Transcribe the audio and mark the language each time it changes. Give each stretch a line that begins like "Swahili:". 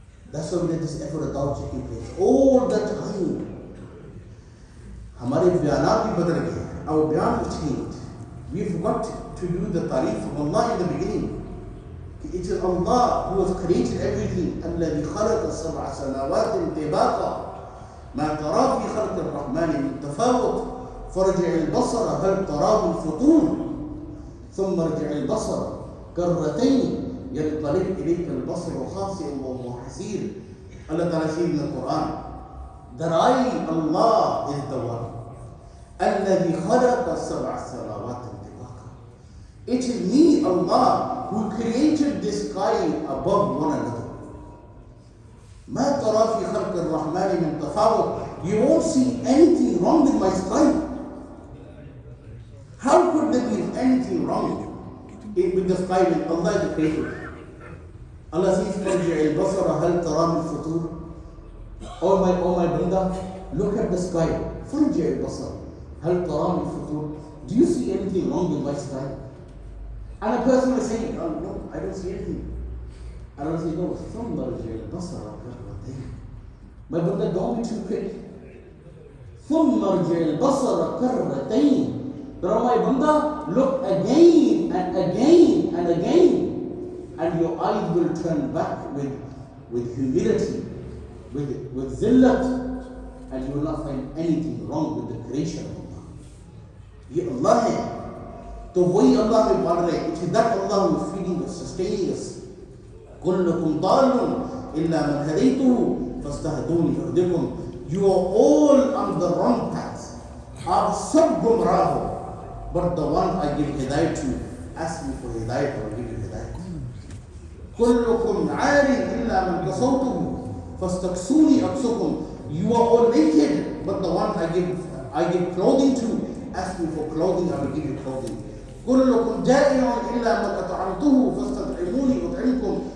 English: That's why we let this effort of dawah taking place. All the time.
Hindi: हमारे बयानात भी बदल गए.
English: Our bayan has changed. We forgot to do the tarif of Allah in the beginning. It is Allah who has created everything.
Arabic: الذي خلق سبع سماوات طباقا ما ترى في خلق الرحمن من تفاوت فرجع البصر هل ترى من فطور ثم ارجع البصر كرتين ينقلب إليك البصر خاسئا وهو حسير.
English: Allah Ta'ala says in the Quran that I, Allah, is the one.
Arabic: الذي خلق سبع سماوات طباقا.
English: It is me, Allah, who created this sky above one another.
Arabic: ما ترى في خلق الرحمن من تفاوت.
English: You won't see anything wrong with my sky. How could there be anything wrong with the sky when Allah is the creator? Allah says,
Arabic: فَرْجِعِ الْبَصَرَ هَلْ تَرَى مِنْ فُطُورٍ.
English: Oh my banda, look at the sky.
Arabic: فَرْجِعِ الْبَصَرَ هَلْ تَرَى مِنْ فُطُورٍ.
English: Do you see anything wrong with my sky? And a person will say, oh no, I don't see anything. And I will say, no,
Arabic: ثُمَّ ارْجِعِ الْبَصَرَ كَرَّتَيْنِ.
English: My banda, don't be too quick.
Arabic: ثُمَّ ارْجِعِ الْبَصَرَ كَرَّتَيْنِ.
English: But oh my banda, look again and again and again. And your eyes will turn back with humility, with zillat, and you will not find anything wrong with the creation of Allah.
Hindi: Ye Allah hai. तो वही अल्लाह में पाल रहे,
English: it is that Allah who is feeding us, sustaining us.
Arabic: كلكم ضال إلا من هديته فاستهدوني أهدكم.
English: You are all on the wrong path.
Hindi: आप सब गुमराह हो,
English: but the one I give hidayat to, ask me for hidayat, I will give you hidayat.
Arabic: كلكم عار إلا من كسوته فاستكسوني أكسكم.
English: You are all naked, but the one I give clothing to, ask me for clothing, I will give you clothing.
Arabic: كلكم جائع إلا من أطعمته فاستطعموني أطعمكم.